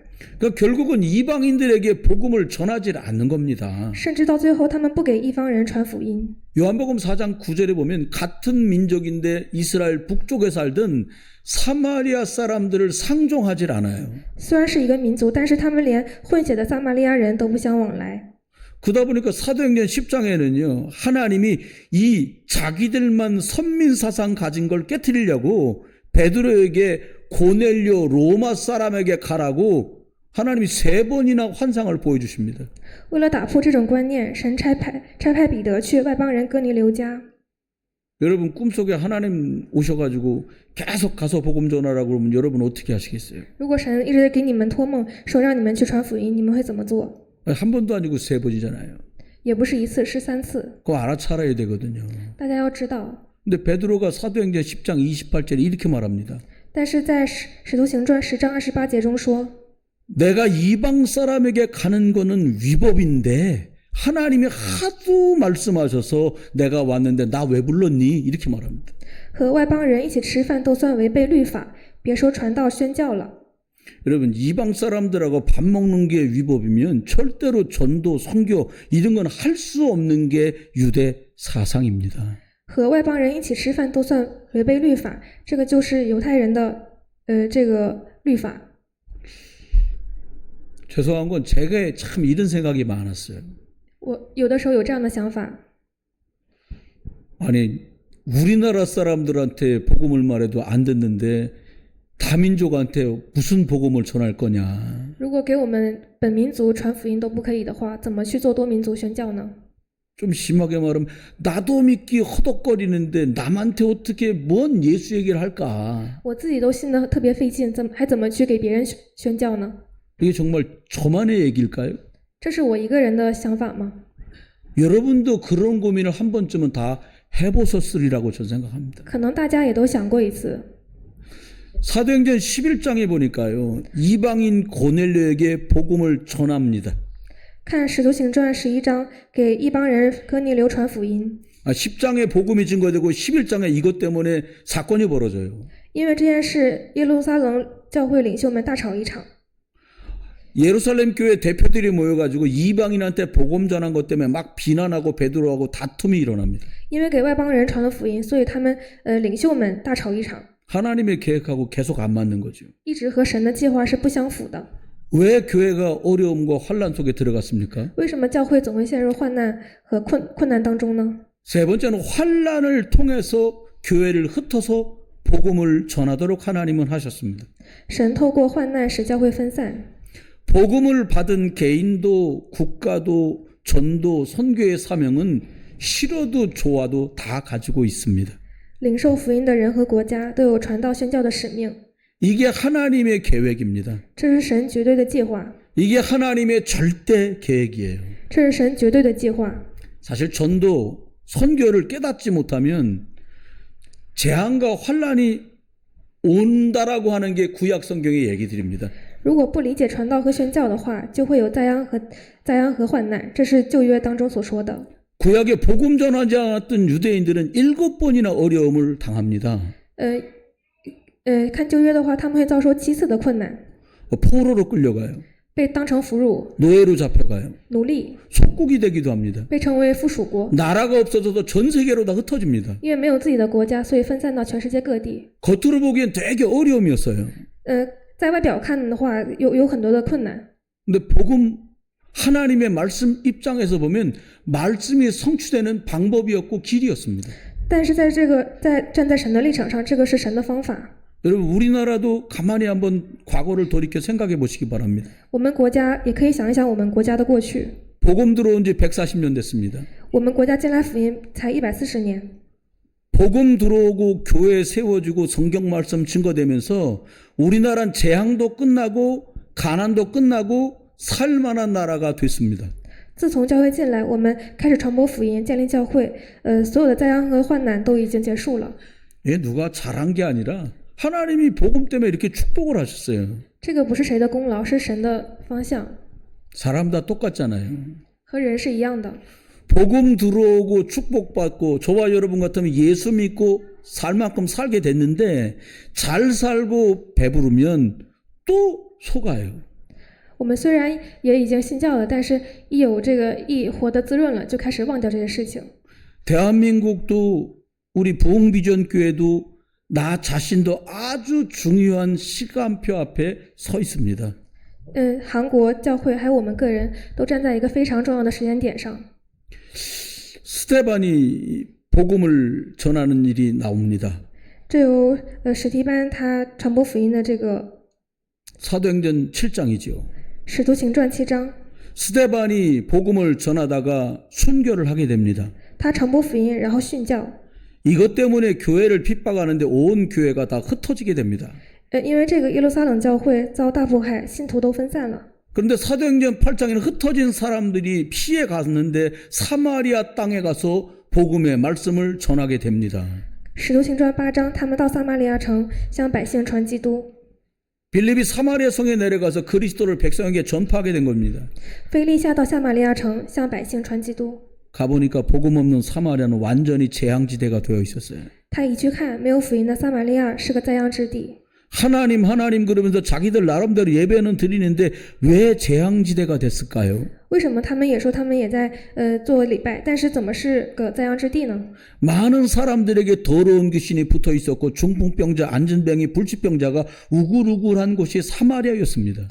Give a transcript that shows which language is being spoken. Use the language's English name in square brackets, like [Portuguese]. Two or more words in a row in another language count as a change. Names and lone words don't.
[Korean] 그러니까 결국은 이방인들에게 복음을 전하지 않는 겁니다. [Chinese] 甚至到最后他们不给一方人传福音。 [Korean] 요한복음 4장 9절에 보면 같은 민족인데 이스라엘 북쪽에 살던 사마리아 사람들을 상종하지 않아요. [Chinese] 虽然是一个民族，但是他们连混血的撒玛利亚人都不相往来。 [Korean] 그러다 보니까 사도행전 10장에는요. 하나님이 이 자기들만 선민사상 가진 걸 깨트리려고 베드로에게 고넬료 로마 사람에게 가라고 하나님이 3번이나 환상을 보여주십니다. [Chinese] 为了打破这种观念，神差派彼得去外邦人哥尼流家。 [Korean] 여러분 꿈속에 하나님 오셔가지고 계속 가서 복음 전하라고 그러면 여러분 어떻게 하시겠어요? [Chinese] 如果神一直给你们托梦，说让你们去传福音，你们会怎么做？ [Korean] 한 번도 아니고 3번이잖아요. [Chinese] 也不是一次，是3次。 [Korean] 그거 알아차려야 되거든요. [Chinese] 大家要知道， [Korean] 근데 베드로가 사도행전 10장 28절에 이렇게 말합니다. [Chinese] 但是在使徒行传10章28节中说， [Korean] 내가 이방 사람에게 가는 거는 위법인데 하나님이 하도 말씀하셔서 내가 왔는데 나 왜 불렀니? 이렇게 말합니다. [Chinese] 和外邦人一起吃饭都算违背律法，别说传道宣教了。 [Korean] 여러분 이방 사람들하고 밥 먹는 게 위법이면 절대로 전도, 선교 이런 건 할 수 없는 게 유대 사상입니다. [Chinese] 和外邦人一起吃饭都算违背律法，这个就是犹太人的这个律法。 [Korean] 죄송한 건 제가 참 이런 생각이 많았어요. [Chinese] 我有的时候有这样的想法， [Korean] 아니 우리나라 사람들한테 복음을 말해도 안 듣는데 다민족한테 무슨 복음을 전할 거냐. [Chinese] 如果给我们本民族传福音都不可以的话，怎么去做多民族宣教呢？ [Korean] 좀 심하게 말하면 나도 믿기 허덕거리는데 남한테 어떻게 뭔 예수 얘기를 할까. [Chinese] 我自己都信得特别费劲，还怎么去给别人宣教呢？ [Korean] 이게 정말 저만의 얘기일까요? [Chinese] 这是我一个人的想法吗？ [Korean] 여러분도 그런 고민을 한 번쯤은 다 해보셨으리라고 저는 생각합니다. [Chinese] 可能大家也都想过一次。 [Korean] 사도행전 11장에 보니까요. 이방인 고넬료에게 복음을 전합니다. [Chinese] 看使徒行传11章，给一帮人哥尼流传福音。 [Korean] 10장에 복음이 증거되고 11장에 이것 때문에 사건이 벌어져요. [Chinese] 因为这件事，耶路撒冷教会领袖们大吵一场。 [Korean] 예루살렘 교회 대표들이 모여가지고 이방인한테 복음 전한 것 때문에 막 비난하고 베드로하고 다툼이 일어납니다. [Chinese] 因为给外邦人传了福音，所以他们领袖们大吵一场， [Korean] 하나님의 계획하고 계속 안 맞는 거죠. [Chinese] 一直和神的计划是不相符的。 [Korean] 왜 교회가 어려움과 환란 속에 들어갔습니까? [Chinese] 为什么教会总会陷入患难和困难当中呢？ [Korean] 세 번째는 환란을 통해서 교회를 흩어서 복음을 전하도록 하나님은 하셨습니다. [Chinese] 神透过患难使教会分散。 [Korean] 복음을 받은 개인도 국가도 전도 선교의 사명은 싫어도 좋아도 다 가지고 있습니다. [Chinese] 领受福音的人和国家都有传道宣教的使命， [Korean] 이게 하나님의 계획입니다. [Chinese] 这是神绝对的计划， [Korean] 이게 하나님의 절대 계획이에요. [Chinese] 这是神绝对的计划。 [Korean] 사실 전도 선교를 깨닫지 못하면 재앙과 환란이 온다라고 하는 게 구약 성경의 얘기들입니다. [Chinese] 如果不理解传道和宣教的话，就会有灾殃和患难，这是旧约当中所说的。 [Korean] 구약에 복음 전하지 않았던 유대인들은 7번이나 어려움을 당합니다. [Chinese] 看旧约的话，他们会遭受7次的困难， [Korean] 포로로 끌려가요. [Chinese] 被当成俘虏、 [Korean] 노예로 잡혀가요. [Chinese] 奴隶， [Korean] 속국이 되기도 합니다. [Chinese] 被称为附属国。 [Korean] 나라가 없어져서 전 세계로 다 흩어집니다. [Chinese] 因为没有自己的国家，所以分散到全世界各地。 [Korean] 겉으로 보기엔 되게 어려움이었어요. [Chinese] 在外表看的话，有很多的困难。 [Korean] 근데 복음 하나님의 말씀 입장에서 보면 말씀이 성취되는 방법이었고 길이었습니다. [Chinese] 但是站在神的立场上，这个是神的方法。 [Korean] 여러분 우리나라도 가만히 한번 과거를 돌이켜 생각해 보시기 바랍니다. [Chinese] 我们国家也可以想一想我们国家的过去。 [Korean] 복음 들어온 지 140년 됐습니다. [Chinese] 我们国家进来福音才140年。 [Korean] 복음 들어오고 교회 세워지고 성경 말씀 증거되면서 우리나라는 재앙도 끝나고 가난도 끝나고 살만한 나라가 됐습니다. [Chinese] 自从教会进来，我们开始传播福音，建立教会，所有的灾殃和患难都已经结束了。 [Korean] 누가 잘한 게 아니라 하나님이 복음 때문에 이렇게 축복을 하셨어요. [Chinese] 这个不是谁的功劳，是神的方向， [Korean] 사람 다 똑같잖아요. [Chinese] 和人是一样的。 [Korean] 복음 들어오고 축복받고 저와 여러분 같으면 예수 믿고 살 만큼 살게 됐는데 잘 살고 배부르면 또 속아요. [Chinese] 我们虽然也已经信教了，但是一活得滋润了，就开始忘掉这些事情。 [Korean] 대한민국도 우리 부흥비전교회도 나 자신도 아주 중요한 시간표 앞에 서 있습니다. [Chinese] 韩国教会还有我们个人都站在一个非常重要的时间点上。 [Korean] 스데반이 복음을 전하는 일이 나옵니다. [Chinese] 这由史提班他传播福音的这个 [Korean] 사도행전 7장이죠. [Chinese] 使徒行传7章， [Korean] 스데반이 복음을 전하다가 순교를 하게 됩니다. [Chinese] 他传播福音，然后殉教。 [Korean] 이것 때문에 교회를 핍박하는데 온 교회가 다 흩어지게 됩니다. [Chinese] 因为这个耶路撒冷教会遭大迫害，信徒都分散了。 [Korean] 그런데 사도행전 8장에는 흩어진 사람들이 피해 갔는데 사마리아 땅에 가서 복음의 말씀을 전하게 됩니다. [Chinese] 使徒行传8章，他们到撒玛利亚城向百姓传基督。 [Korean] 빌립이 사마리아 성에 내려가서 그리스도를 백성에게 전파하게 된 겁니다. [Chinese] 腓力下到撒玛利亚城向百姓传基督。 [Korean] 가보니까 복음 없는 사마리아는 완전히 재앙지대가 되어 있었어요. [Chinese] 他一去看，没有福音的撒玛利亚是个灾殃之地。 [Korean] 하나님 그러면서 자기들 나름대로 예배는 드리는데 왜 재앙지대가 됐을까요? [Chinese] 为什么他们也说他们也在做礼拜，但是怎么是个灾殃之地呢？ [Korean] 많은 사람들에게 더러운 귀신이 붙어 있었고 중풍병자, 안진병이, 불치병자가 우글우글한 곳이 사마리아였습니다.